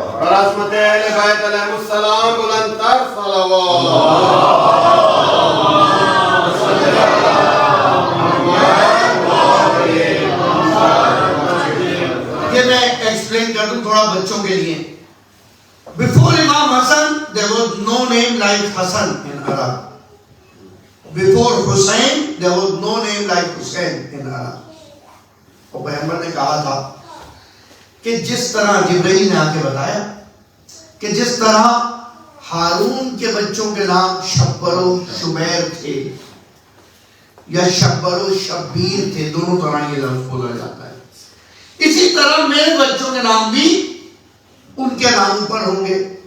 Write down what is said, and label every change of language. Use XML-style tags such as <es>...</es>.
<ur>عظمت اہل بیت علیہ السلام بلند تر صلوات. یہ میں ایکسپلین کر دوں تھوڑا بچوں کے لیے.</ur> <en>Before Imam Hassan, there was no name like Hassan in Arab. Before Hussein, there was no name like Hussein in Arab.</en> <ur>اور پیغمبر نے کہا تھا کہ جس طرح جبرائیل نے آ کے بتایا کہ جس طرح ہارون کے بچوں کے نام شبر و شبیر تھے یا شبر و شبیر تھے، دونوں طرح یہ لفظ بولا جاتا ہے، اسی طرح میرے بچوں کے نام بھی ان کے نام پر ہوں گے.</ur>